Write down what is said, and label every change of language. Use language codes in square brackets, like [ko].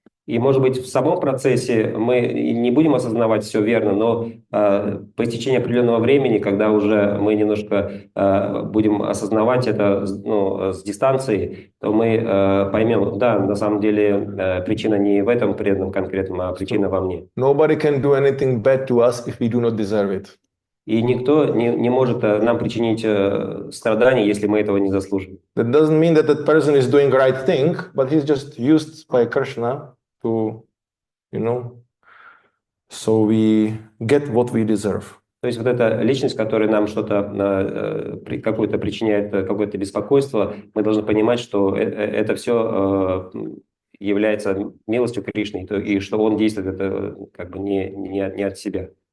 [ru] И, может быть, в самом процессе мы не будем осознавать все верно, но по истечении определенного времени, когда уже мы немножко будем осознавать это с дистанции, то мы поймем, да, на самом деле причина не в этом преданном конкретном, а причина во мне. [en] Nobody can do anything bad to us if we do not deserve it. [ru] И никто не может нам причинить страдания, если мы этого не заслужим. [en] That doesn't mean that that person is doing right thing, but he's just used by Krishna to, so we get what we deserve. [ru] То есть вот эта личность, которая нам что-то, какое-то причиняет какое-то беспокойство, мы должны понимать, что это все является милостью Кришны, и что он действует это как бы не от себя.